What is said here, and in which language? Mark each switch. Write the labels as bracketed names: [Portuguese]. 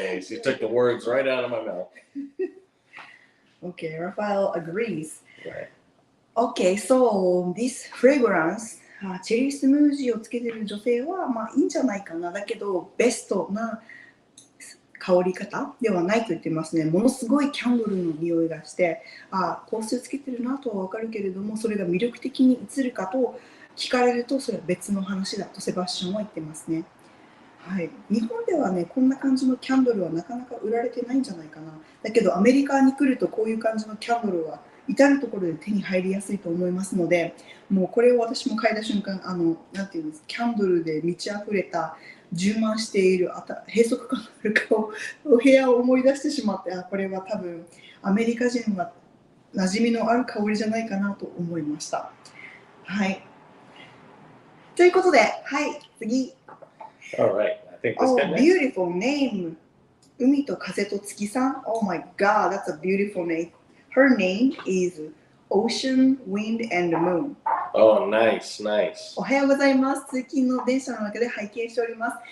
[English] You took the words right out of my mouth. Okay, Raphael agrees. Right. Okay, so this fragrance, [Japanese] チェリースムージーをつけてる女性はまあいいんじゃないかな。だけどベストな香り方ではないと言ってますね。ものすごいキャンドルの匂いがして、香水をつけてるなとはわかるけれども、それが魅力的に映るかと聞かれるとそれは別の話だとセバスチャンは言ってますね。はい、日本ではね、こんな感じのキャンドルはなかなか売られてないんじゃないかな。だけどアメリカに来るとこういう感じのキャンドルは至るところで手に入りやすいと思いますので、もうこれを私も嗅いだ瞬間、なんていうんですか、キャンドルで満ち溢れた充満している閉塞感のある顔お部屋を思い出してしまって、これは多分アメリカ人は馴染みのある香りじゃないかなと思いました。はい。ということで、はい、次。 [English] Alright, I think this guy next. Beautiful name. 海と風と月さん。 Oh my god, that's a beautiful name. Her name is Ocean, Wind and Moon. Oh, nice, nice. [Japanese] おはようございます。通勤の電車の中で拝見しております。